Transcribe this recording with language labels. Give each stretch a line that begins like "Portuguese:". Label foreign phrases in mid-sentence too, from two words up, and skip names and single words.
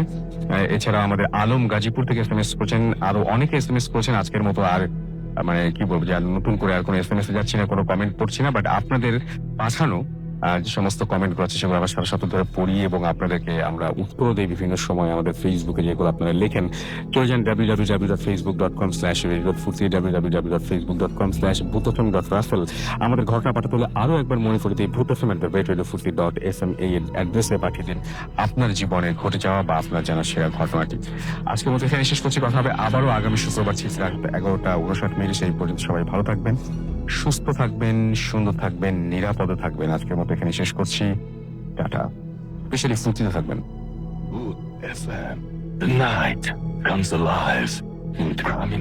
Bangla: এছাড়া আমাদের আলম গাজীপুর থেকে SMS করেছেন। আরো অনেকে SMS করেছেন। আজকের মতো আর মানে কি বলবো যে আর নতুন করে আর কোনো SMS যাচ্ছি না, কোনো কমেন্ট পড়ছি না, বাট আপনাদের পাঠানো যে সমস্ত কমেন্ট গুলো আছে সেগুলো আমরা সারা সপ্তাহ ধরে পড়ি এবং আপনাদেরকে আমরা উত্তর দিই বিভিন্ন সময় আমাদের ফেসবুকে যেগুলো আপনারা লেখেন। চলে যান www.facebook.com/radio.futi, www.facebook.com/bhutfm.russell। আমাদের ঘটনা পাঠাতে হলে আরো একবার মনে করে দিই bhutfm@radio.futi.sma এর অ্যাড্রেসে পাঠিয়ে দিন আপনার জীবনে ঘটে যাওয়া বা আপনার জানা সেরা ঘটনাটি। আজকের মতো এখানে শেষ করছি, কথা হবে আবারও আগামী শুক্রবার ঠিক রাত 11:59 সেই পর্যন্ত সবাই ভালো থাকবেন, সুস্থ থাকবেন, সুন্দর থাকবেন, নিরাপদে থাকবেন। আজকের মতো এখানে শেষ করছি, টাটা। স্পেশালি ফুটিতে থাকবেন।
English: Good FM. The night comes alive. Good